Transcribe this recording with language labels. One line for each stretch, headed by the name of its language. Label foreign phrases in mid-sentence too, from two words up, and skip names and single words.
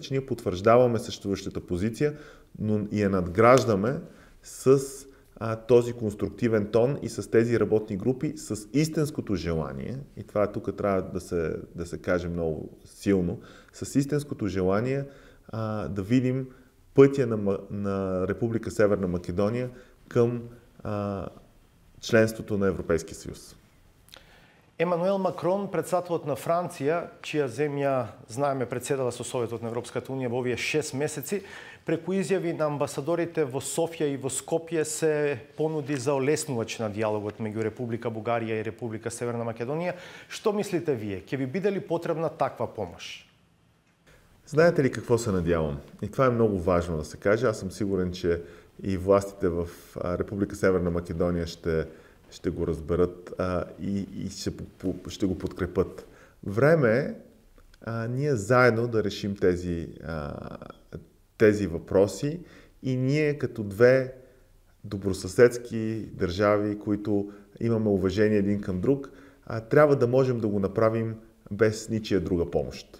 Bulgarian: че ние потвърждаваме съществуващата позиция, но и я надграждаме с този конструктивен тон и с тези работни групи, с истинското желание, и това тук трябва да се каже много силно, с истинското желание да видим пътя на Република Северна Македония към членството на Европейския съюз.
Macedonian: Емануел Макрон, председателот на Франција, чија земја, знаеме, председала со Советот на Европската унија во овие 6 месеци, преку изјави на амбасадорите во Софија и во Скопје се понуди за олеснувач на диалогот меѓу Република Бугарија и Република Северна Македонија. Што мислите вие? Ќе ви биде ли потребна таква помош?
Bulgarian: Знаете ли какво се надявам? И това е много важно да се каже. Аз съм сигурен, че и властите в Република Северна Македония ще го разберат и ще го подкрепят. Време е ние заедно да решим тези въпроси и ние като две добросъседски държави, които имаме уважение един към друг, трябва да можем да го направим без ничия друга помощ.